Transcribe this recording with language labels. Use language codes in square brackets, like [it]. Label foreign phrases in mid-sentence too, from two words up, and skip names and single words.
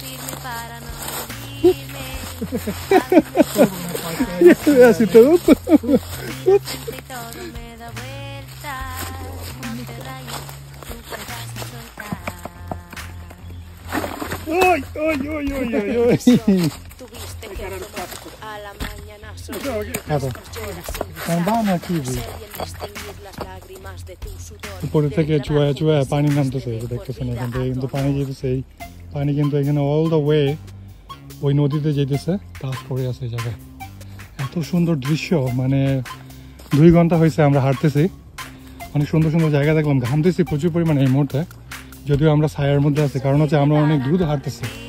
[fi] Ja sitten up. Oi. [es] Tuviste que tomar a la mañana [fi] Kato. Tämä on vanha kivi. [bn] উপরে থেকে চুয়া পানি নামতেছে, দেখতেছেন এখান থেকে কিন্তু পানি যেতেছে, এই পানি কিন্তু এখানে [en] all the way [bn] ওই নদীতে যেতেছে, টাচ করে আছে এই জায়গায়। এত সুন্দর দৃশ্য, মানে 2 ঘন্টা হয়েছে আমরা হাঁটতেছি, অনেক সুন্দর সুন্দর জায়গা দেখলাম, ঘামতেছি প্রচুর পরিমাণে এই মুহূর্তে, যদিও আমরা ছায়ার মধ্যে আছি, কারণ হচ্ছে আমরা অনেক দ্রুত হাঁটতেছি।